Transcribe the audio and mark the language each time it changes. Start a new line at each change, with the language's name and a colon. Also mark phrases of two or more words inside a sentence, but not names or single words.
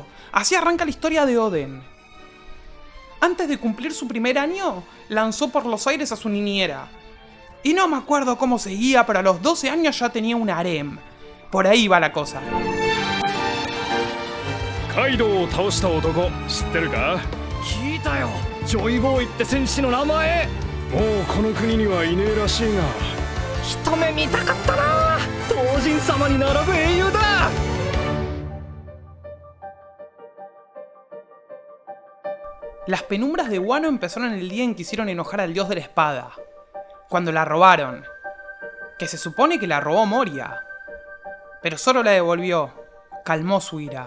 Spanish: Así arranca la historia de Oden. Antes de cumplir su primer año, lanzó por los aires a su niñera. Y no me acuerdo cómo seguía, pero a los 12 años ya tenía un harem. Por ahí va la cosa.
Japanese: Kaido を倒した男知ってるか？聞いたよ。ジョイボーイって戦士の名前。もうこの国にはいねえらしいが。一目見たかったな。東神様に並ぶ英雄だ。
Spanish: Las penumbras de Wano empezaron el día en que hicieron enojar al dios de la espada. Cuando la robaron. Que se supone que la robó Moria. Pero Zoro la devolvió. Calmó su ira.